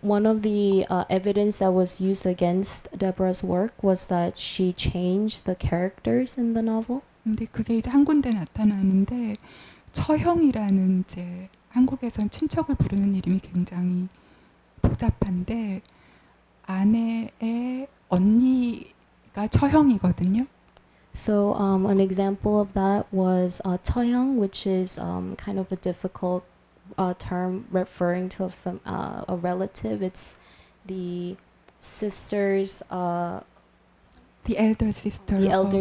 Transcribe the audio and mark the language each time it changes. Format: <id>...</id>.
<en>One of the evidence that was used against Deborah's work was that she changed the characters in the novel.</en> <ko>근데 그게 이제 한 군데 나타나는데 처형이라는 이제 한국에선 친척을 부르는 이름이 굉장히 복잡한데 아내의 언니가 처형이거든요.</ko> <en>So an example of that was 처형, which is kind of a difficult term referring to a relative. It's the sister's, The elder sister. the elder</en>